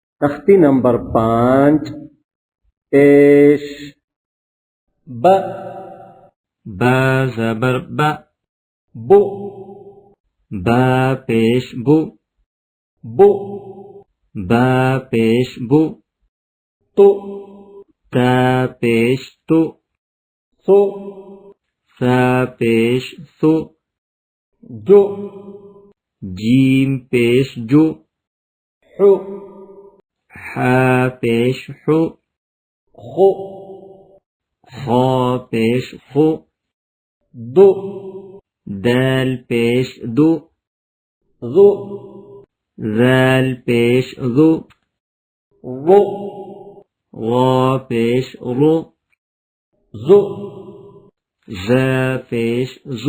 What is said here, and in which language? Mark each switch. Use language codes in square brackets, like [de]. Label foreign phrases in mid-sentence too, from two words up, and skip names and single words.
[ur] تختی نمبر 5 پیش ب با زبر با بو با پیش بو بو با پیش بو تو تا پیش تو سو سا پیش سو جو جیم پیش جو حو حا پیش حو خو خا پیش خو دو دال پیش دو ذو ذال پیش ذو رو غا پیش رو زو زا پیش زو